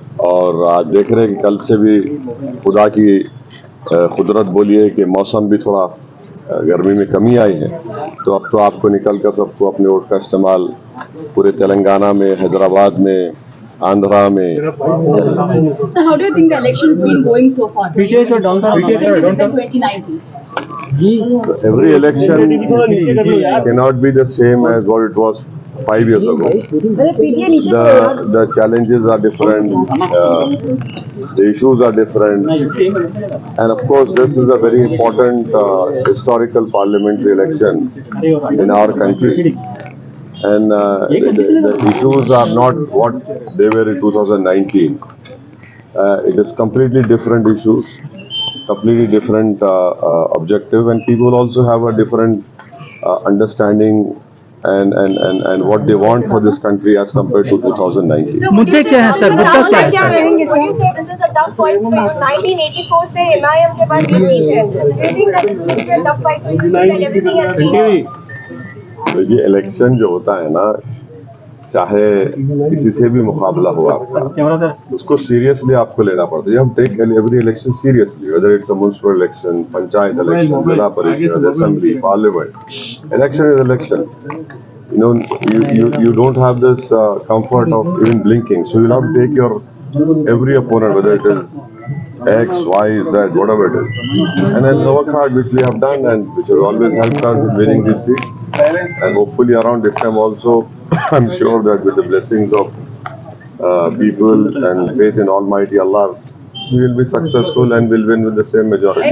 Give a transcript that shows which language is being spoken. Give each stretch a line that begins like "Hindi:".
Hindi: और आज देख रहे हैं कि कल से भी खुदा की कुदरत बोलिए कि मौसम भी थोड़ा गर्मी में कमी आई है, तो अब तो आपको निकलकर सबको अपने वोट का इस्तेमाल पूरे तेलंगाना में, हैदराबाद में, आंध्रा में।
English: So how do you think the election's been going so far? Different than 2019. Every election cannot be the same as what it was 5 years ago. The challenges are different, the issues are different, and of course this is a very important historical parliamentary election in our country. And the issues are not what they were in 2019. It is completely different issues, completely different objective, and people also have a different understanding and what they want for this country as compared to 2019.
Hindi: मुद्दे क्या हैं sir? मुद्दा क्या है?
English: Would you say this is a tough fight for you?
Hindi: 1984 से MIM के पास ये seat है.
English: Do you think that this will be a tough fight for you and everything has changed?
Hindi: ये इलेक्शन जो होता है ना, चाहे किसी से भी मुकाबला हो आपका, उसको सीरियसली आपको लेना पड़ता है।
English: हम take every election seriously, whether it's a municipal election,
Hindi: panchayat election, जिला परिषद, assembly, parliament.
English: Election is election. You don't have this comfort of even blinking, so you'll have to take your every opponent, whether it is X, Y, Z, whatever it is, and then work hard, which we have done and which has always helped us in winning these seats. And hopefully around this time also, I'm sure that with the blessings of people and faith in Almighty Allah, we will be successful and will win with the same majority.